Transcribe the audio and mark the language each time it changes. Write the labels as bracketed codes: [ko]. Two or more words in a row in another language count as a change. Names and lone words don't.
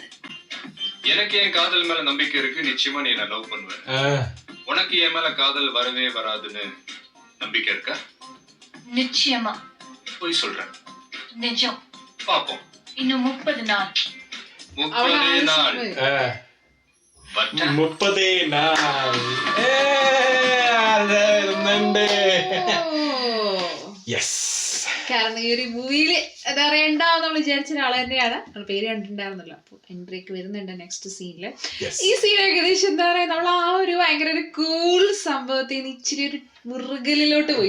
[ta] எனக்கு என் காதல் மேல நம்பிக்கை இருக்கு, நிச்சயமா நீ என்ன லவ் பண்ணுவ. உனக்கு என் மேல காதல் வரவே வராதுன்னு நம்பிக்கை இருக்கா? நிச்சயமா. போய் சொல்றேன். நிஜம். பாப்போம். இன்னும் 30 நாள். 30 நாள். [ml] 30 നാൾ കാരണം ഈ ഒരു മൂവിയില് എന്താ പറയാ ഉണ്ടാവും നമ്മൾ വിചാരിച്ച ഒരാൾ തന്നെയാണ്. നമ്മൾ പേര് കണ്ടിട്ടുണ്ടായിരുന്നല്ലോ. അപ്പൊ എൻട്രിക്ക് വരുന്നുണ്ട് [en] next scene. [ml] ഈ സീൻ ഏകദേശം എന്താ പറയാ, നമ്മൾ ആ ഒരു ഭയങ്കര ഒരു കൂൾ സംഭവത്തിൽ നിന്ന് ഇച്ചിരി ഒരു മുറുകലിലോട്ട് പോയി,